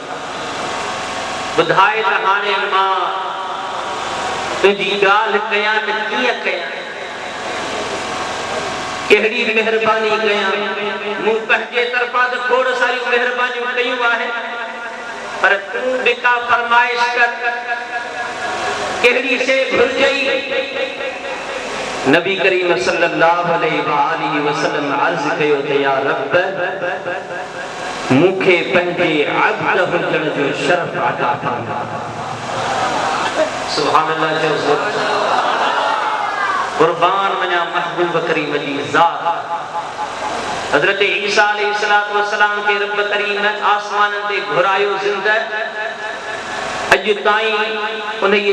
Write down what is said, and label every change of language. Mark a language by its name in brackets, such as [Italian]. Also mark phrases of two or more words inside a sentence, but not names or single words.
[Sindhi] बुधाए त हाणे मां तुझी गाल कयां त कीअं कयां केहड़ी मेहरबानी कयां मूं पंहिंजे तरफां त खोड़ सारियूं मेहरबानियूं कयूं आहे पर तूं बिका फरमाइश कर केहड़ी शे घुरजई नबी करीम [Arabic] صلى الله عليه وسلم [Sindhi] अर्ज कयो त या रब मुखे पंहिंजे अब्द हुजण जो शरफ अता फरमा [Arabic] سبحان الله [Sindhi] कुर्बान वञा महबूब करीम जी ज़ात हज़रत ईसा [Arabic] عليه الصلاة والسلام [Sindhi] के रब करीम आसमान ते घुरायो ज़िंदा अॼु ताईं उन्हीअ